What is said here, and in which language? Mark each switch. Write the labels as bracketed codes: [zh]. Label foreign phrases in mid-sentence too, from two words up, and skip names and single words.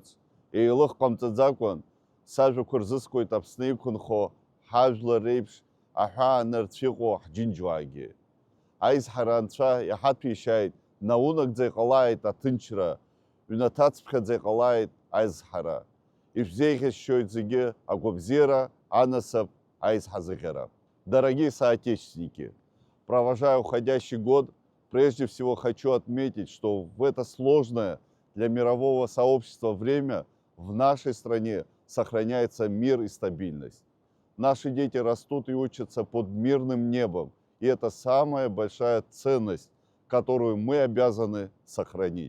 [ab] Еилых ҟамҵаӡакәан сажәақәа рзыскуеит Аԥсны иқәынхо ҳажәлар реиԥш аҳәаа нарцәыҟоу ҳџьынџьуаагьы. Аизҳара анцәа иҳаҭәеишьааит, наунагӡа иҟалааит аҭынчра, ҩнаҭацԥхьаӡа иҟалааит аизҳара. Ишәзеиӷьасшьоит зегьы агәабзиара, анасыԥ, аизҳазыӷьара. [ru] Дорогие соотечественники, провожая уходящий год, прежде всего хочу отметить, что в это сложное для мирового сообщества время в нашей стране сохраняется мир и стабильность. Наши дети растут и учатся под мирным небом, и это самая большая ценность, которую мы обязаны сохранить.